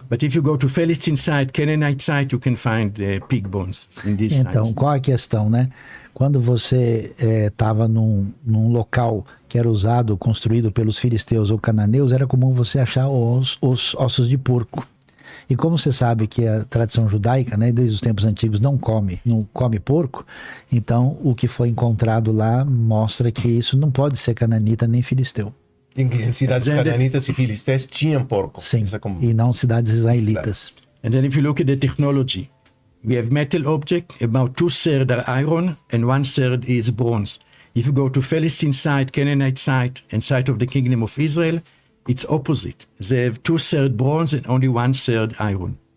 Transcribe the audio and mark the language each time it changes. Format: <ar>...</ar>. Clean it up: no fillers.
<en>But if you go to Philistine side, Canaanite side, you can find pig bones in these</en> <pt>Então,</pt> <en>sites.</en> <pt>qual a questão, né? Quando você estava num local que era usado, construído pelos filisteus ou cananeus, era comum você achar os ossos de porco. E como você sabe que a tradição judaica, né, desde os tempos antigos, não come porco, então o que foi encontrado lá mostra que isso não pode ser cananita nem filisteu. Em cidades cananitas e filisteus tinham porco. Sim, Isso é como... e não cidades israelitas.</pt> <en>And then if you look at the technology, we have metal object, about 2/3 are iron and 1/3 is bronze. If you go to Philistine side, Canaanite side, and side of the Kingdom of Israel, it's opposite. They have 2/3 bronze and only 1/3 iron.</en>